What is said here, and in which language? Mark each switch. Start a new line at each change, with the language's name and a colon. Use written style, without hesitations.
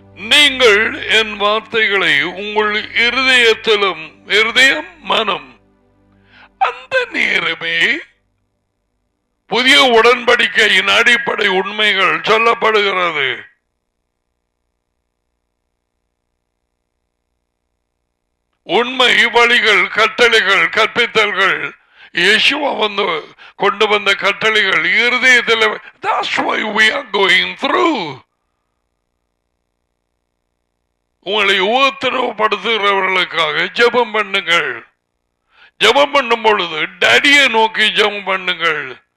Tamil: நீங்கள் என் வார்த்தைகளை உங்கள் இருதயத்திலும், இருதயம் மனம், அந்த நேரமே புதிய உடன்படிக்கையின் அடிப்படை உண்மைகள் சொல்லப்படுகிறது. உண்மை, வழிகள், கட்டளைகள், கற்பித்தல்கள், இயேசுவா கொண்டு வந்த கட்டளைகள் இருதயத்தில்.
English: That's why we are going through.
Tamil: உங்களை உத்தரவுப்படுத்துகிறவர்களுக்காக ஜெபம் பண்ணுங்கள். ஜெபம் பண்ணும் பொழுது டடியை நோக்கி ஜெபம் பண்ணுங்கள்.